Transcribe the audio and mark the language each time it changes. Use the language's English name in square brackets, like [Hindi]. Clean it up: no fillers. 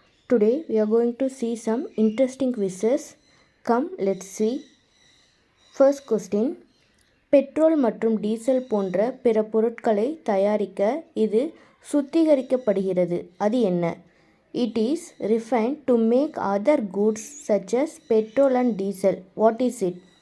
[English] Today we are going to see some interesting quizzes. Come, let's see. First question. [Tamil] Petrol மற்றும் diesel போன்ற பிற பொருட்களை தயாரிக்க இது சுத்திகரிக்கப்படுகிறது. அது என்ன? [English] It is refined to make other goods such as petrol and diesel. What is it?